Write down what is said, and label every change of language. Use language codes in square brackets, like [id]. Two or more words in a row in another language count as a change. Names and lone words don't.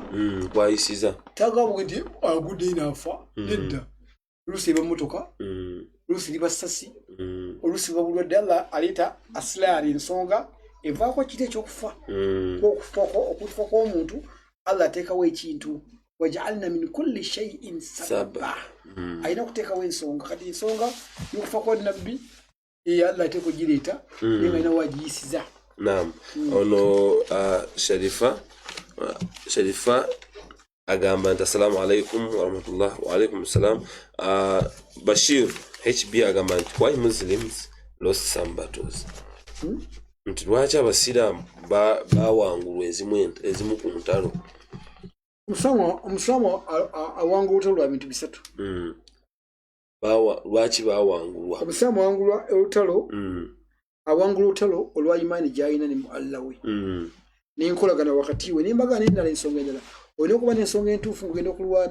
[lg] kwayisiza tagabwe nti agudde inaafa nedda oluusi eba mmotoka oluusi liba ssasi oluusi liba bulwadde Allah aleeta asilaali ensonga evaako kiti ekyokufa okufa kw'omuntu Allah ateekawo ekintu [ar] وجعلنا من كل شيء سببا [lg] ayina okuteekawo ensonga kati ensonga y'okufa kwa nabbi Allah ateeka ogireeta naye nga ayina wagiyisiza naam ono Sharifa agamba nti [ar] السلام عليكم ورحمة الله وعليكم السلام [lg] Bashir HB agamba nti [en] why Muslims lost some battles [lg] nti lwaki abasiraamu bawangulwa ezimu ku ntalo omusamu awangula olutalo lwa bintu bisatu lwaki bawangulwa omusamu awangulwa olutalo awangula olutalo olwa imaani gy'alina ne mu Allah we n'enkolagana wakati we n'embaga n'endala ensonga endala olina okuba n'ensonga entuufu ng'ogenda okulwana